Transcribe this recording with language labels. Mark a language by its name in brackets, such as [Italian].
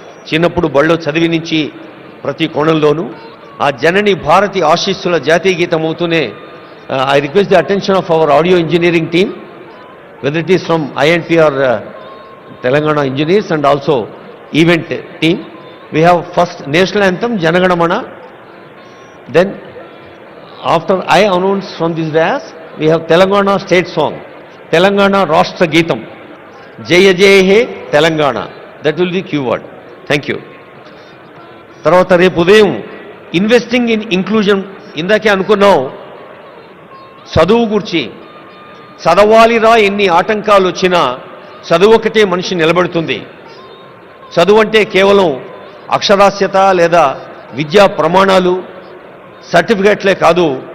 [Telugu] చిన్నప్పుడు బళ్ళో చదివి నుంచి ప్రతి కోణంలోనూ ఆ జనని భారతి ఆశీస్సుల జాతీయ గీతం అవుతూనే [English] I request the attention of our audio engineering team, whether it is from INP or Telangana engineers and also event team. We have first national anthem Janaganamana, then after I announce from this dais we have Telangana state song, Telangana Rashtra Geetam, Jaya Jaya He Telangana. That will be keyword. Thank you. [Telugu] తర్వాత రేపు ఉదయం investing in inclusion. ఇందాకే అనుకున్నాం, చదువు గురించి, చదవాలిరా ఎన్ని ఆటంకాలు వచ్చినా చదువు ఒకటే మనిషి నిలబడుతుంది. చదువు అంటే కేవలం అక్షరాస్యత లేదా విద్యా ప్రమాణాలు, సర్టిఫికెట్లే కాదు.